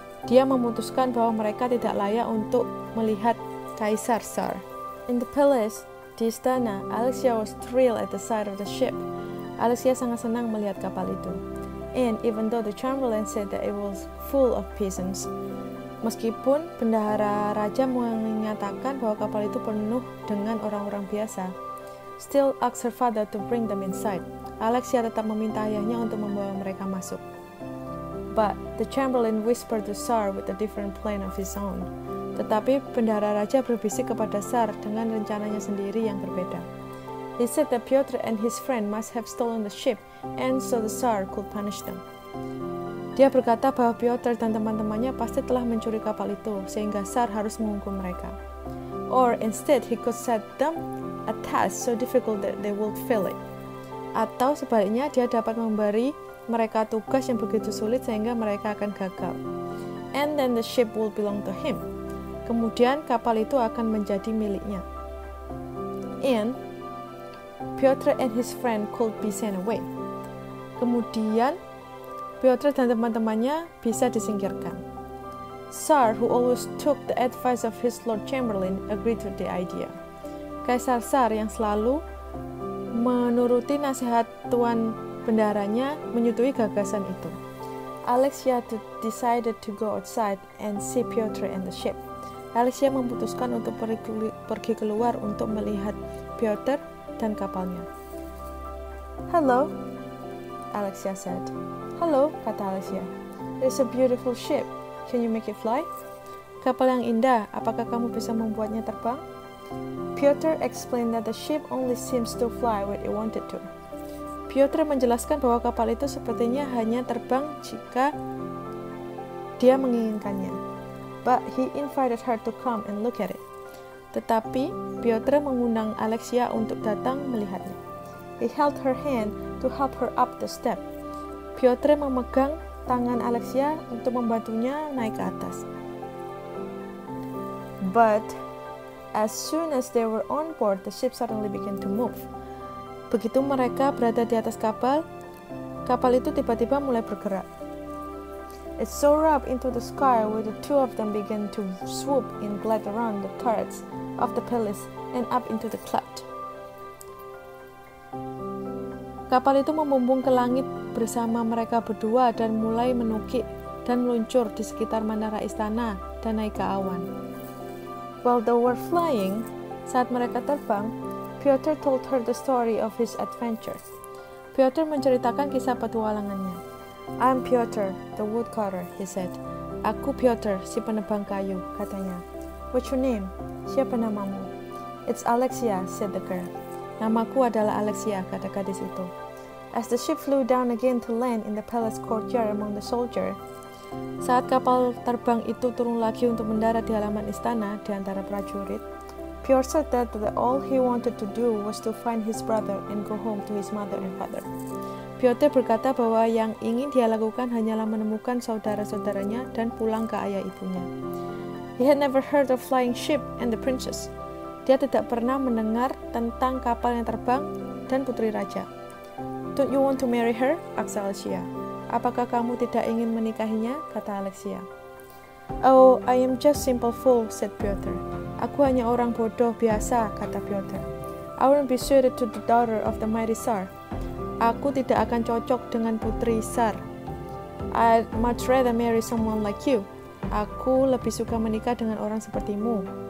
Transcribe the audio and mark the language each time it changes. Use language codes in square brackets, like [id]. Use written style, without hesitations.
[id] Dia memutuskan bahwa mereka tidak layak untuk melihat Kaisar Tsar. [en] In the palace, [id] di istana, [en] Alexia was thrilled at the sight of the ship. [id] Alexia sangat senang melihat kapal itu. [en] And even though the Chamberlain said that it was full of peasants, [id] meskipun bendahara raja menyatakan bahwa kapal itu penuh dengan orang-orang biasa, [en] still asked her father to bring them inside. [id] Alexia tetap meminta ayahnya untuk membawa mereka masuk. [en] But the Chamberlain whispered to Tsar with a different plan of his own. [id] Tetapi bendahara raja berbisik kepada Tsar dengan rencananya sendiri yang berbeda. [en] He said that Piotr and his friend must have stolen the ship, and so the Tsar could punish them. [id] Dia berkata bahwa Piotr dan teman-temannya pasti telah mencuri kapal itu, sehingga Tsar harus menghukum mereka. [en] Or instead, he could set them a task so difficult that they would fail it. [id] Atau sebaliknya, dia dapat memberi mereka tugas yang begitu sulit sehingga mereka akan gagal. [en] And then the ship will belong to him. [id] Kemudian kapal itu akan menjadi miliknya. [en] And Piotr and his friend could be sent away. [id] Kemudian Piotr dan teman-temannya bisa disingkirkan. [en] Tsar, who always took the advice of his Lord Chamberlain, agreed to the idea. [id] Kaisar Tsar yang selalu menuruti nasihat tuan bendaharanya menyetujui gagasan itu. [en] Alexia decided to go outside and see Piotr and the ship. [id] Alexia memutuskan untuk pergi keluar untuk melihat Piotr dan kapalnya. [en] Hello, Alexia said. Hello, [id] kata Alexia. [en] It's a beautiful ship. Can you make it fly? [id] Kapal yang indah, apakah kamu bisa membuatnya terbang? [en] Piotr explained that the ship only seems to fly when it wanted to. [id] Piotr menjelaskan bahwa kapal itu sepertinya hanya terbang jika dia menginginkannya. [en] But he invited her to come and look at it. [id] Tetapi Piotr mengundang Alexia untuk datang melihatnya. [en] He held her hand to help her up the step. [id] Piotr memegang tangan Alexia untuk membantunya naik ke atas. [en] But as soon as they were on board, the ship suddenly began to move. [id] Begitu mereka berada di atas kapal, kapal itu tiba-tiba mulai bergerak. [en] It soared up into the sky where the two of them began to swoop and glide around the turrets of the palace and up into the cloud. [id] Kapal itu membumbung ke langit bersama mereka berdua dan mulai menukik dan meluncur di sekitar menara istana dan naik ke awan. [en] While they were flying, [id] saat mereka terbang, [en] Piotr told her the story of his adventure. [id] Piotr menceritakan kisah petualangannya. [en] I'm Piotr, the woodcutter, he said. [id] Aku Piotr, si penebang kayu, katanya. [en] What's your name? [id] Siapa namamu? [en] It's Alexia, said the girl. [id] Namaku adalah Alexia, kata gadis itu. [en] As the ship flew down again to land in the palace courtyard among the soldiers, [id] saat kapal terbang itu turun lagi untuk mendarat di halaman istana di antara prajurit, [en] Piotr said that all he wanted to do was to find his brother and go home to his mother and father. [id] Piotr berkata bahwa yang ingin dia lakukan hanyalah menemukan saudara-saudaranya dan pulang ke ayah ibunya. [en] He had never heard of flying ship and the princess. [id] Dia tidak pernah mendengar tentang kapal yang terbang dan putri raja. [en] Don't you want to marry her? asked Alexia. [id] Apakah kamu tidak ingin menikahinya? Kata Alexia. [en] Oh, I am just simple fool, said Piotr. [id] Aku hanya orang bodoh biasa, kata Piotr. [en] I wouldn't be suited to the daughter of the mighty Tsar. [id] Aku tidak akan cocok dengan putri Tsar. [en] I'd much rather marry someone like you. [id] Aku lebih suka menikah dengan orang sepertimu.